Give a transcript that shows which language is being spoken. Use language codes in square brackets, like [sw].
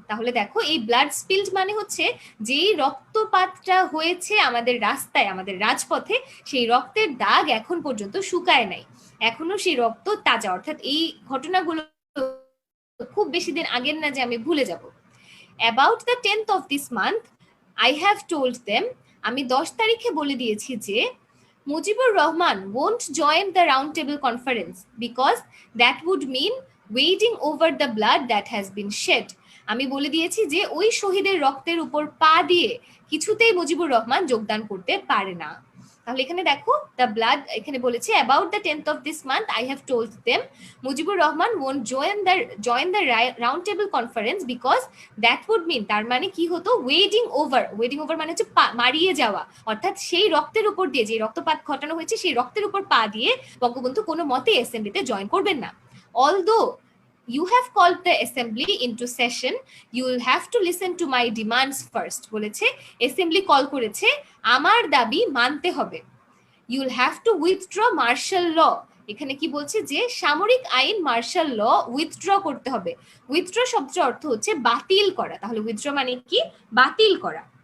[bn] তাহলে দেখো এই ব্লাড স্পিল্ড মানে হচ্ছে যেই রক্তপাতটা হয়েছে আমাদের রাস্তায়, আমাদের রাজপথে, সেই রক্তের দাগ এখন পর্যন্ত শুকায় নাই, এখনো সেই রক্ত তাজা, অর্থাৎ এই ঘটনাগুলো খুব বেশি দিন আগের না যে আমি ভুলে যাব। [en] About the 10th of this month I have told them, [bn] আমি 10 তারিখে বলে দিয়েছি যে Mujibur Rahman [en] won't join the round table conference because that would mean wading over the blood that has been shed। [bn] আমি বলে দিয়েছি যে ওই শহীদের রক্তের উপর পা দিয়ে কিছুতেই মুজিবুর রহমান যোগদান করতে পারে না। তাহলে এখানে দেখো দ্য ব্লাড, এখানে বলেছে [en] about the 10th of this month I have told them [bn] Mujibur Rahman [en] won't join the round table conference because that would mean, [bn] তার মানে কি হতো, [en] wading over [bn] মানে হচ্ছে মারিয়ে যাওয়া, অর্থাৎ সেই রক্তের উপর দিয়ে যে রক্তপাত ঘটানো হয়েছে সেই রক্তের উপর পা দিয়ে বঙ্গবন্ধু কোনো মতে অ্যাসেম্বলিতে জয়েন করবেন না। [en] Although you have called the assembly into session, you will have to listen to my demands first। [bn] বলেছে অ্যাসেম্বলি কল করেছে, আমার দাবি মানতে হবে। [en] You will have to withdraw martial law, [bn] এখানে কি বলছে যে সামরিক আইন মার্শাল ল উইথড্র করতে হবে। উইথড্র শব্দের অর্থ হচ্ছে বাতিল করা, তাহলে উইথড্র মানে কি, বাতিল করা।